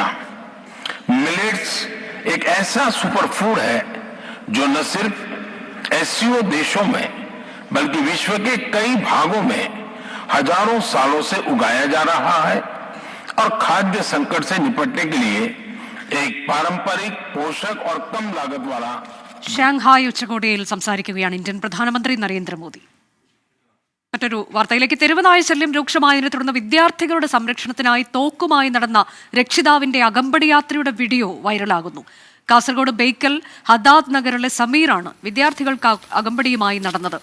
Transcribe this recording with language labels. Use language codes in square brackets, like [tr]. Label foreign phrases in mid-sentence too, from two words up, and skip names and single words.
[hi] मिलेट्स एक ऐसा सुपरफूड है जो न सिर्फ एससीओ देशों में बल्कि विश्व के कई भागों में हजारों सालों से उगाया जा रहा है और खाद्य संकट से निपटने के लिए एक पारंपरिक पोषक और कम लागत वाला [ml] ഷാങ്ഹായ് ഉച്ചകോടിയിൽ സംസാരിക്കുകയാണ് ഇന്ത്യൻ പ്രധാനമന്ത്രി നരേന്ദ്രമോദി. മറ്റൊരു വാർത്തയിലേക്ക്. തെരുവുനായ ശല്യം രൂക്ഷമായതിനെ തുടർന്ന് വിദ്യാർത്ഥികളുടെ സംരക്ഷണത്തിനായി തോക്കുമായി നടന്ന രക്ഷിതാവിന്റെ അകമ്പടിയാത്രയുടെ വീഡിയോ വൈറലാകുന്നു. കാസർഗോഡ് ബേക്കൽ ഹദാദ് നഗറിലെ സമീറാണ് വിദ്യാർത്ഥികൾക്ക് അകമ്പടിയുമായി നടന്നത്.